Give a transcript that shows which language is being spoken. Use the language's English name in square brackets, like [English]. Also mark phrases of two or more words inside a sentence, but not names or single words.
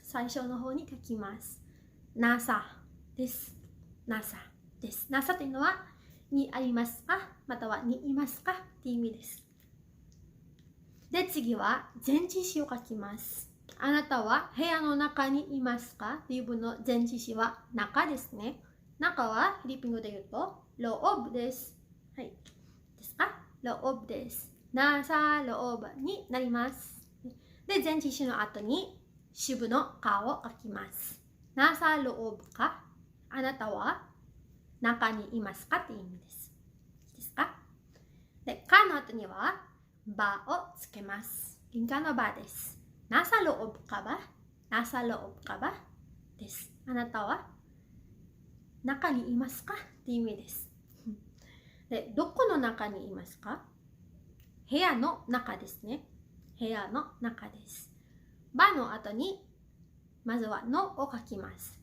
[Japanese] 最初の方に書きます。NASA です。NASA です。NASA というのはにありますかまたはにいますかっていう意味です。で、次は前置詞を書きます。あなたは部屋の中にいますかという文の前置詞は中ですね。中はフィリピン語で言うとローブです。はい。ですか？ローブです。 [Filipino] nasa loob [Japanese] になります。で、前置詞の後に主語のかを書きます。 [Filipino] nasa loob [Japanese] かあなたは中にいますかという意味です。後にはばをつけます。銀河のばです。 [Filipino] nasa loob ka ba? nasa loob ka ba? [Japanese] です。あなたは中にいますかっていう意味です。で、どこの中にいますか？部屋の中ですね。部屋の中です。ばの後にまずはのを書きます。